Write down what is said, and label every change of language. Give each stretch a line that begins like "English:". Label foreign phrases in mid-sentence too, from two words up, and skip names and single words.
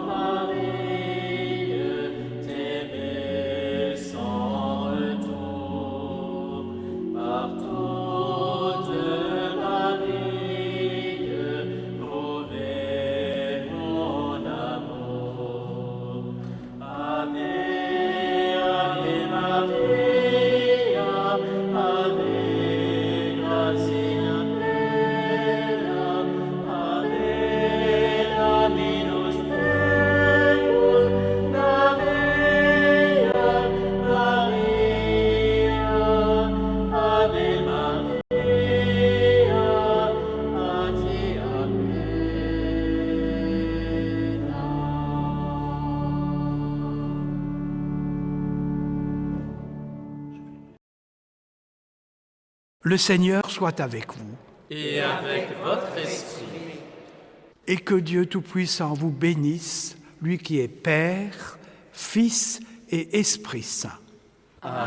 French: Marie, t'aimer sans retour, par toute ma vie, prouver mon amour.
Latin: Ave, Ave Maria, Ave gratia plena, Ave Dominus tecum, Maria, Maria, Ave Maria, gratia
French: le Seigneur soit avec vous, Et avec votre esprit. et que Dieu Tout-Puissant vous bénisse, lui qui est Père, Fils et Esprit Saint.